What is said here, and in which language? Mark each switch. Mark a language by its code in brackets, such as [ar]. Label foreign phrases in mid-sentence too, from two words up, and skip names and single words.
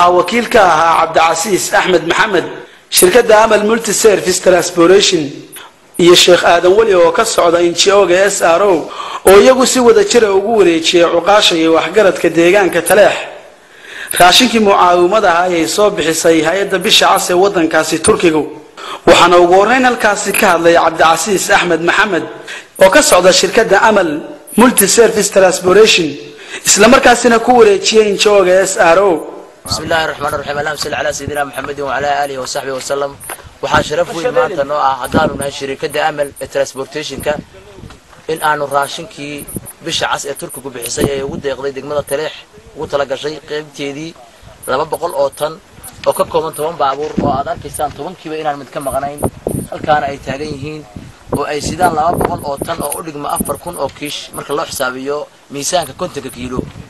[so] wakiil ka ahaa Cabdicasiis Axmed Maxamed shirkadda Amal Multi Service Transportation iyo Sheekh Aadan Wali oo ka socda NGO-ga SRO oo iyagu si wada jir ah ugu wareejiyay cuqaasha iyo waxgaradka deegaanka Taleex raashinkii mucaawimada ah ay soo bixisay hay'adda bisha cas ee wadankaasi Turkiga waxaana ugu horeyn halkaasi ka hadlay Cabdicasiis Axmed Maxamed oo ka socda shirkadda Amal Multi Service Transportation isla markaasina ku wareejiyay NGO-ga SRO [ar] بسم الله الرحمن الرحيم اللهم صل على سيدنا محمد وعلى آله وصحبه وسلم [so] waxa sharaf weyn maanta noo ah hadaan nahay shirkadda Amal Transportation ka in aanu raashinkii bisha cas ee Turkigu bixisay ay ugu deeqday degmada Taleex ugu tala gashay qaybteedii 200 oo tan oo ka kooban 10 baabuur oo aad arkaysaan 10kiiba inaan mid ka maqanayn halkaana ay taagan yihiin oo ay sidaan 200 oo tan oo u dhigma 4000 oo kiish marka loo xisaabiyo miisaanka 50 kiilo